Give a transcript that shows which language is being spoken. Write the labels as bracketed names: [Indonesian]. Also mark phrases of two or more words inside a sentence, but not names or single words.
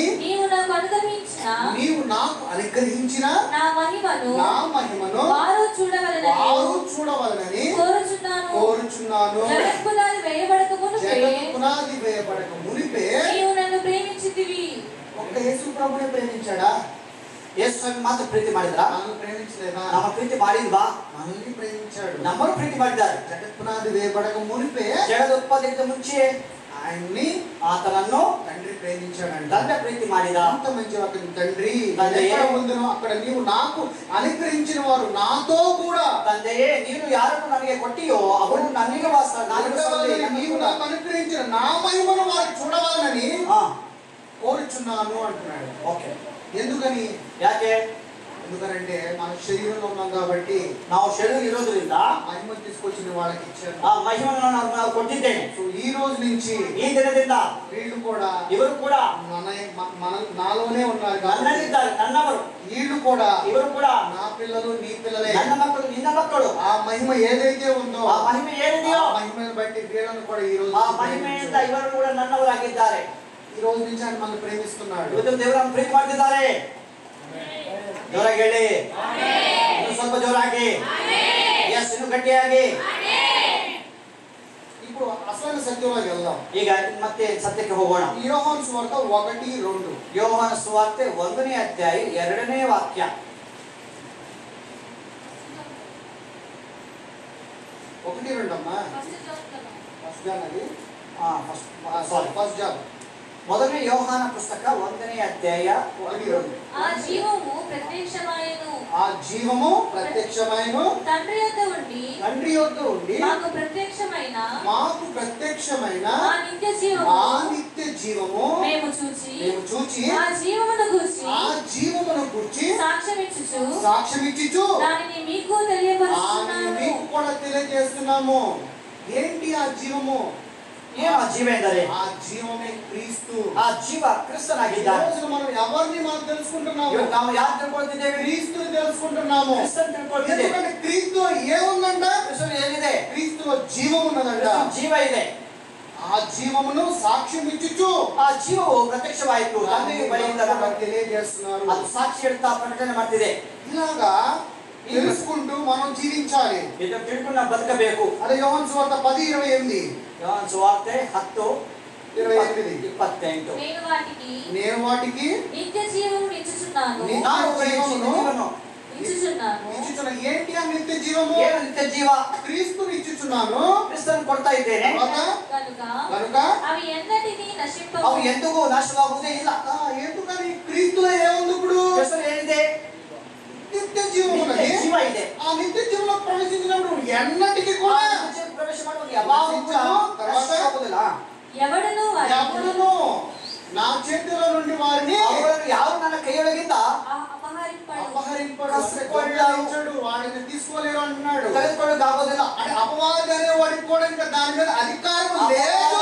[Telugu] నీవు నాకు అనుగ్రహించిన నా మహిమను వారు చూడవలెనని కోరుచున్నాను. జగత్పునాది వేయబడక మునిపే నీవు నన్ను ప్రేమించితివి. ఒక్క యేసు ప్రభునే ప్రేమించాడా? [Kannada] ಯೇಸು ಸ್ವಾಮಿ ಮಾತ್ರ ಪ್ರೀತಿ ಮಾಡಿದ್ರ? [Telugu] మనల్ని ప్రేమించలేదా? [Kannada] ನಮ್ಮ ಪ್ರೀತಿ ಮಾಡಿಲ್ವಾ? [Telugu] మనల్ని ప్రేమించాడు. [Kannada] ನಮ್ಮನ್ನು ಪ್ರೀತಿ ಮಾಡಿದ್ದಾರೆ. [Telugu] జగత్పునాది వేయబడక మునిపే, [Kannada] ಜಗದ ಉತ್ಪತ್ತಿಗಿಂತ ಮುಂಚೆ [Telugu] ఆయన్ని [Kannada] ಆತನನ್ನು [Telugu] తండ్రి ప్రేమించాడంట. [Kannada] ತಂದೆ ప్ರೀತಿ ಮಾಡಿದ. [Telugu] అంత మంచి వాక్యం. తండ్రి, తండ్రి, ఎక్కడ ఉందునో అక్కడ నీవు నాకు అనుగ్రహించిన వారు నాతో కూడా [Kannada] ತಂದೆಯೇ, ನೀನು ಯಾರನ್ನು ನನಗೆ ಕೊಟ್ಟಿಯೋ ಅವರು ನನಗೆ [Telugu] నీవు నాకు అనుగ్రహించిన నా మహిమను వారు చూడవాలని కోరుచున్నాను అంటున్నాడు. ఓకే. ఎందుకని? [Kannada] ಯಾಕೆ? [Telugu] ఎందుకంటే మన శరీరంలో ఉన్నాం కాబట్టి, [Kannada] ನಾವು ಶರೀರ ಇರೋದ್ರಿಂದ [Telugu] మహిమ తీసుకొచ్చిన వాళ్ళకి ఇచ్చాను. [Kannada] ಆ ಮಹಿಮೆಯನ್ನು ನಾನು ಕೊಟ್ಟಿದ್ದೇನೆ. [Telugu] సో ఈ రోజు నుంచి [Kannada] ಈ ದಿನದಿಂದ [Telugu] వీళ్ళు కూడా [Kannada] ಇವರು ಕೂಡ [Telugu] నాలోనే ఉన్నారు. [Kannada] ನನ್ನಲ್ಲಿದ್ದಾರೆ, ನನ್ನವರು. [Telugu] వీళ్ళు కూడా [Kannada] ಇವರು ಕೂಡ [Telugu] నా పిల్లలు నీ పిల్లలే. [Kannada] ನನ್ನ ಮಕ್ಕಳು ನಿನ್ನ ಮಕ್ಕಳು. [Telugu] ఆ మహిమ ఏదైతే ఉందో [Kannada] ಆ ಮಹಿಮೆ ಏನಿದೆಯೋ [Telugu] ఆ మహిమను బట్టి వీళ్ళను కూడా ఈ రోజు [Kannada] ಆ ಮಹಿಮೆಯಿಂದ ಇವರು ಕೂಡ ನನ್ನವರಾಗಿದ್ದಾರೆ. [Telugu] ఈ ఈ రోజు నుంచి ఆయన మనల్ని ప్రేమిస్తున్నాడు. [Kannada] ಇವತ್ತು ದೇವರನ್ನು ಪ್ರೀತಿ ಮಾಡ್ತಿದ್ದಾರೆ. ಜೋರಾಗಿ ಹೇಳಿ ಇನ್ನು ಸ್ವಲ್ಪ ಜೋರಾಗಿ, ಎಸ್ ಇನ್ನು ಗಟ್ಟಿಯಾಗಿ. [Telugu] ఇప్పుడు అసలు సత్యంలోకి వెళ్దాం. [Kannada] ಈಗ ಮತ್ತೆ ಸತ್ಯಕ್ಕೆ ಹೋಗೋಣ. [Telugu] యోహాను సువార్త 1:2. [Kannada] ಯೋಹಾನ ಸುವಾರ್ತೆ 1ನೇ ಅಧ್ಯಾಯ 2ನೇ ವಾಕ್ಯ. [Telugu] 1-2 అమ్మా. ఫస్ట్ జాన్ అది. ఫస్ట్ జాన్. [Kannada] ಮೊದಲನೇ ಯೋಹಾನ ಪುಸ್ತಕ 1ನೇ ಅಧ್ಯಾಯ 1-2. [Telugu] ఆ జీవము ప్రత్యక్షమాయెను. ఆ జీవము ప్రత్యక్షమైను. తండ్రి యొద్ద ఉండి మాకు ప్రత్యక్షమైన ఆ నిత్య జీవము మేము చూచి ఆ జీవమును గూర్చి సాక్ష్యమిచ్చుచు దానిని మీకు తెలియపరుస్తున్నాము. మీకు కూడా తెలియజేస్తున్నాము. ఏంటి ఆ జీవము? [Kannada] ಏನು ಆ ಜೀವ ಎಂದರೆ? [Telugu] ఆ జీవమే క్రీస్తు. [Kannada] ಆ ಜೀವ ಕ್ರಿಸ್ತನಾಗಿದ್ದಾನೆ. [Telugu] మనం ఎవరిని మనం తెలుసుకుంటున్నాము? [Kannada] ನಾವು ಯಾರು ತಿಳ್ಕೊಳ್ತಿದ್ದೇವೆ? [Telugu] క్రీస్తుని తెలుసుకుంటున్నాము. [Kannada] ಕ್ರಿಸ್ತನ್ ತಿಳ್ಕೊಳ್ತಿದ್ದೇವೆ. [Telugu] ఎందుకంటే క్రీస్తులో ఏముందంట? [Kannada] ಕ್ರಿಸ್ತನಲ್ಲಿ ಏನಿದೆ? [Telugu] క్రీస్తులో జీవం ఉన్నదంట. [Kannada] ಜೀವ ಇದೆ. [Telugu] ఆ జీవమును సాక్ష్యం ఇచ్చుచు [Kannada] ಆ ಜೀವವು ಪ್ರತ್ಯಕ್ಷವಾಯಿತು. ತಂದೆ ಬಳಿಯಿಂದ [Telugu] మనకు తెలియజేస్తున్నారు. [Kannada] ಅದು ಸಾಕ್ಷಿ ಹೇಳ್ತಾ ಪ್ರಕಟಣೆ ಮಾಡ್ತಿದೆ. [Telugu] ఇలాగా తెలుసుకుంటూ మనం జీవించాలి. [Kannada] ಇದು ತಿಳ್ಕೊಂಡು ನಾವು ಬದುಕಬೇಕು. [Telugu] అదే యోహాను సువార్త 10:28. [Kannada] ಯೋಹಾನ ಸುವಾರ್ತೆ 10:28. [Telugu] నేను వాటికి నిత్య జీవమును ఇచ్చుచున్నాను. ఇచ్చుచున్న ఏంటి ఆ నిత్య జీవము? [Kannada] ಏನು ನಿತ್ಯ ಜೀವ? [Telugu] క్రీస్తుని ఇచ్చుచున్నాను. [Kannada] ಕ್ರಿಸ್ತನ್ ಕೊಡ್ತಾ ಇದ್ದೇನೆ. [Telugu] కనుక అవి ఎన్నటినీ నశింపవు. [Kannada] ಅವು ಎಂದಿಗೂ ನಾಶವಾಗುವುದೇ ಇಲ್ಲ. [Telugu] ఎందుకని? క్రీస్తులో ఏముంది? ఇప్పుడు [Kannada] ಕ್ರಿಸ್ತನ್ ಏನಿದೆ? [Telugu] నిత్య జీవం ఉన్నది. [Kannada] ಜೀವ ಇದೆ. [Telugu] ఆ నిత్య జీవంలో ప్రవేశించినప్పుడు ఎన్నటికి కూడా [Kannada] ಪ್ರವೇಶ ಮಾಡುವುದು ಯಾವಾಗಲೂ ನಾಶವಾಗುವುದಿಲ್ಲ. [Telugu] ఎవడును నా చేతిలో నుండి వారిని [Kannada] ಯಾರು ನನ್ನ ಕೈಯೊಳಗಿಂದ [Telugu] అపహరింపడు వాడిని తీసుకోలేరు అంటున్నాడు. [Kannada] ತೆಗೆದುಕೊಳ್ಳೋದಾಗೋದಿಲ್ಲ. [Telugu] అంటే అపవాది అనే వాడికి కూడా ఇంకా దాని మీద అధికారం లేదు.